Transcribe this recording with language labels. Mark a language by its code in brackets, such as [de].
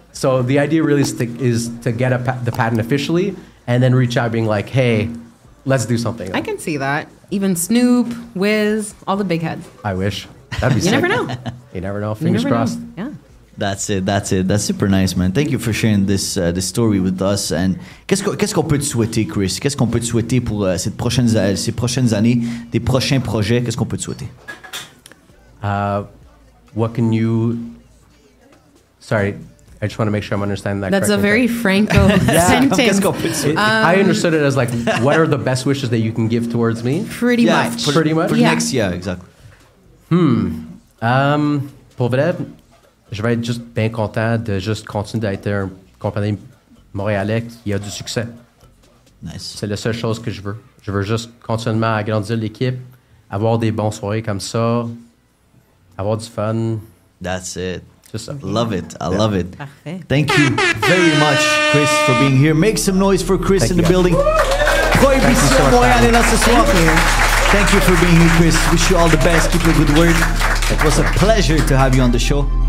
[en] So the idea really is to get the patent officially and then reach out being like, hey, let's do something. I can see that. Even Snoop, Wiz, all the big heads. I wish. That'd be sick. You never know. You never know. Fingers crossed. Yeah. That's it. That's super nice, man. Thank you for sharing this story with us. [fr] And qu'est-ce qu'on peut te souhaiter, Chris? Qu'est-ce qu'on peut te souhaiter pour ces prochaines années, des prochains projets? Qu'est-ce qu'on peut te souhaiter? [en] What can you... Sorry, I just want to make sure I'm understanding that That's correctly. a very Franco sentence. I understood it as like, what are the best wishes that you can give towards me? Pretty much. Pretty much? For next year, exactly. [fr] Pour vrai, je vais être juste bien content de juste continuer d'être une compagnie montréalais qui a du succès. Nice. C'est la seule chose que je veux. Je veux juste continuellement agrandir l'équipe, avoir des bons soirées comme ça, avoir du fun. [en] That's it. [fr] Just ça. [en] Love it. I love it. [fr] Parfait. [en] Thank you very much, Chris, for being here. Make some noise for Chris Thank in the you. [fr] building. Prohibition Montréal est là ce soir. [en] Thank you for being here, Chris. Wish you all the best. Keep your good word. It was a pleasure to have you on the show.